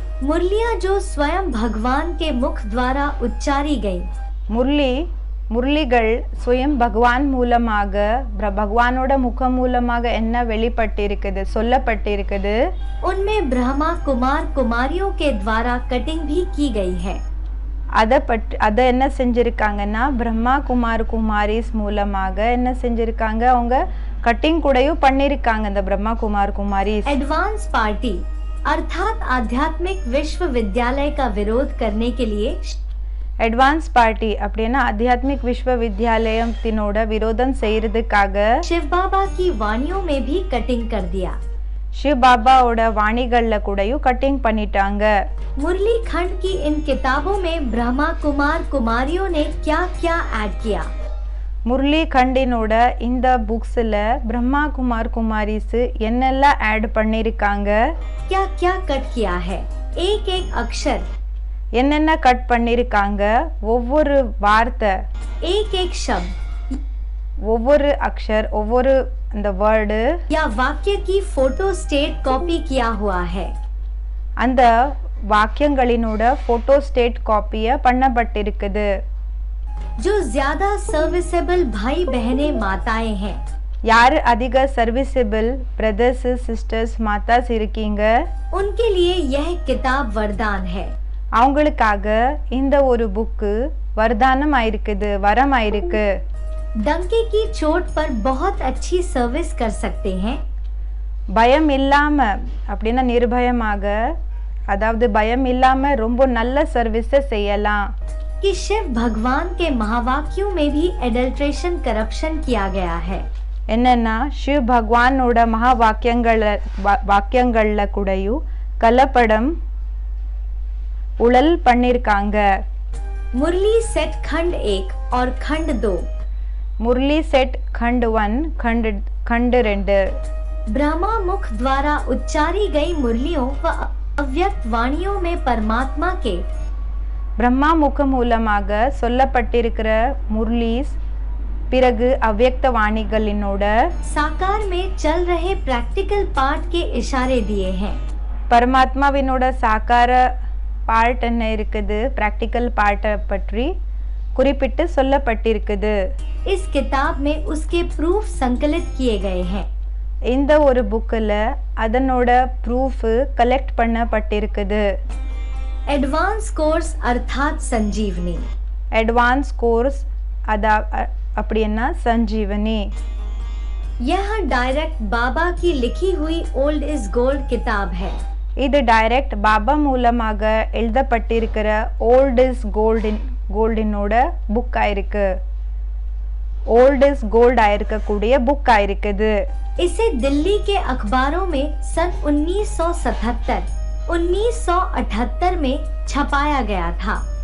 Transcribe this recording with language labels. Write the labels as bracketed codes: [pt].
[hi] मुरलियां जो स्वयं भगवान के मुख द्वारा उच्चारी गई. [ta] முரளிகள் [hi] स्वयं भगवान [ta] மூலமாக भगवानோட முக மூலமாக என்ன வெளிப்பட்டிருக்குது சொல்லப்பட்டிருக்குது. [hi] उनमें ब्रह्मा कुमार कुमारियों के द्वारा कटिंग भी की गई है. [ta] அதை என்ன செஞ்சிருக்காங்கன்னா பிரம்மா குமார் குமாரிஸ் மூலமாக என்ன செஞ்சிருக்காங்க, அவங்க கட்டிங் கூடயும் பண்ணிருக்காங்க. இந்த பிரம்மா குமார் குமாரிஸ் [hi] एडवांस पार्टी अर्थात आध्यात्मिक विश्वविद्यालय का विरोध करने के लिए [ta] एडवांस पार्टी அப்படினா आध्यात्मिक विश्वविद्यालयத்தினோட விரோதம் செய்யிறதுக்காக [hi] शिव बाबा की वाणियों में भी कटिंग कर दिया. [ta] शिव बाबाओட வாணிகள்ல கூடயும் கட்டிங் பண்ணிட்டாங்க. [hi] मुरली खंड की इन किताबों में ब्रह्मा कुमार कुमारियों ने क्या क्या ऐड किया. [ta] मुरली खंडिनोட இந்த புக்ஸ்ல பிரம்மா குமார் குமாரிஸ் என்னெல்லாம் ஆட் பண்ணிருக்காங்க, [hi] क्या क्या कट किया है. एक एक अक्षर [ta] என்னென்ன கட் பண்ணிருக்காங்க, ஒவ்வொரு வார்த்தை [hi] एक एक शब्द [ta] ஒவ்வொரு அக்ஷர் ஒவ்வொரு அந்த வேர்டு [hi] या वाक्य की फोटो स्टेट कॉपी किया हुआ है. [ta] அந்த வாக்கியங்களினோட போட்டோ ஸ்டேட் காப்பிய பண்ணப்பட்டிருக்குது. [hi] जो ज्यादा सर्विसेबल भाई बहनें माताएं हैं, [ta] யார் அதிக சர்வீசபிள் பிரதர்ஸ் சிஸ்டர்ஸ் மாதாஸ் இருக்கீங்க, [hi] उनके लिए यह किताब वरदान है. [ta] அவங்களுக்காக இந்த ஒரு புக்கு वरदाனம் ஆயிருக்குது, வரம் ஆயிருக்கு. [hi] डंके की चोट पर बहुत अच्छी सर्विस कर सकते हैं. [ta] பயம் இல்லாம அப்படினா நிர்பயமாக, அதாவது பயம் இல்லாம ரொம்ப நல்ல சர்வீஸ் செய்யலாம். [hi] कि शिव भगवान के महावाक्यों में भी एडल्ट्रेशन करप्शन किया गया है. [ta] என்னன்னா शिव भगवानோட மகா வாக்கியங்கள்ல கூடயும் கலப்படம் உழல் பண்ணிருக்காங்க. [hi] मुरली सेट खंड 1 और खंड 2. मुरली सेट खंड 1 खंड 2 ब्रह्मा मुख द्वारा उच्चारी गई मुरलियों व अव्यक्त वाणियों में परमात्मा के [ta] பிரம்மா முக மூலமாக சொல்லப்பட்டிருக்கிற முரளிஸ் பிறகு அவ்யக்த வாணிகளினோட [hi] साकार में चल रहे प्रैक्टिकल पार्ट के इशारे दिए हैं. [ta] परमात्माविनोட साकार பார்ட் என்ன இருக்குது, ப்ராக்டிக்கல் பார்ட்டை பற்றி குறிப்பிட்டு சொல்லப்பட்டிருக்குது. [hi] इस किताब में उसके प्रूफ संकलित किए गए हैं. [ta] இந்த ஒரு புக்கில் அதனோட ப்ரூஃப் கலெக்ட் பண்ணப்பட்டிருக்குது. [hi] एडवांस कोर्स अर्थात संजीवनी. [ta] एडवांस कोर्स अदा அப்படின்னா संजीवनी. [hi] यह डायरेक्ट बाबा की लिखी हुई ओल्ड इज गोल्ड किताब है. [ta] இது டைரக்ட் பாபா மூலமாக எழுதப்பட்டிருக்கிற ஓல்ட் இஸ் கோல்டினோட புக் ஆயிருக்கு. ओल्ड इज गोल्ड ஆயிருக்கக்கூடிய புக் ஆயிருக்குது. [hi] इसे दिल्ली के अखबारों में सन 1977, 1978 में छपाया गया था.